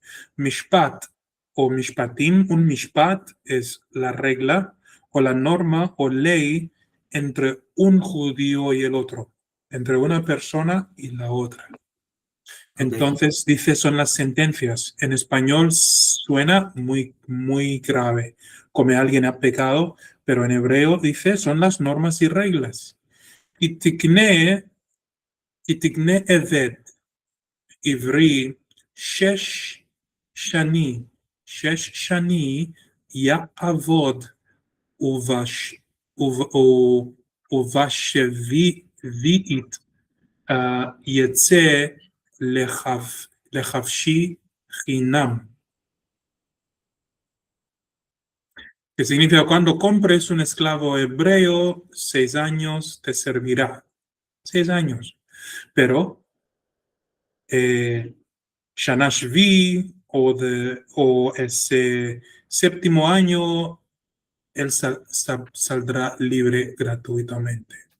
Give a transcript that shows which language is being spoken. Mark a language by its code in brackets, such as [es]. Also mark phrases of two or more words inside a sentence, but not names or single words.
[es] Mishpat o mishpatim, un mishpat es la regla o la norma o ley entre un judío y el otro, entre una persona y la otra. Entonces dice son las sentencias. En español suena muy, muy grave, como alguien ha pecado, pero en hebreo dice son las normas y reglas. [he] Y תקנה עבד עברי שש שני יעבוד ובשביעית יצא לחפשי חינם. [es] Que significa cuando compres un esclavo hebreo, 6 años te servirá. 6 años. Pero [he] שנה שביעית [es] o ese séptimo año, él saldrá libre gratuitamente.